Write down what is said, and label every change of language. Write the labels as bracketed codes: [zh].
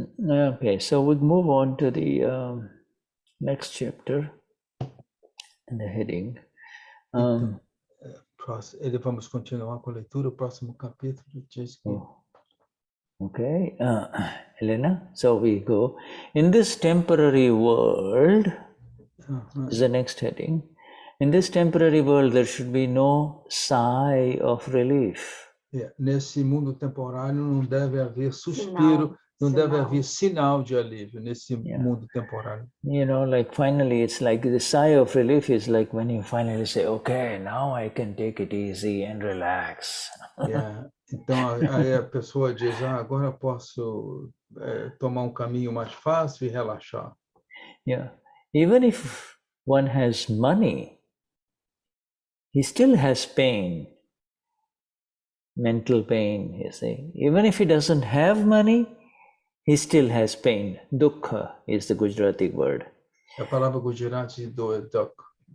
[en] Okay, so we move on to the next chapter, and the heading. [pt] Vamos continuar com a leitura, o próximo capítulo diz que... [en] Okay, Helena, so we go. In this temporary world, is the next heading. In this temporary world, there should be no sigh of relief. [pt] Nesse mundo temporário não deve haver suspiro, não deve haver sinal de alívio nesse mundo temporário. [en] Like finally, it's like the sigh of relief is like when you finally say, okay, now I can take it easy and relax. [pt] Então aí a pessoa diz, agora eu posso tomar caminho mais fácil e relaxar. [en] Even if one has money, he still has pain, mental pain, you see. Even if he doesn't have money, he still has pain. Dukkha is the Gujarati word. [pt] A palavra Gujarati é duk.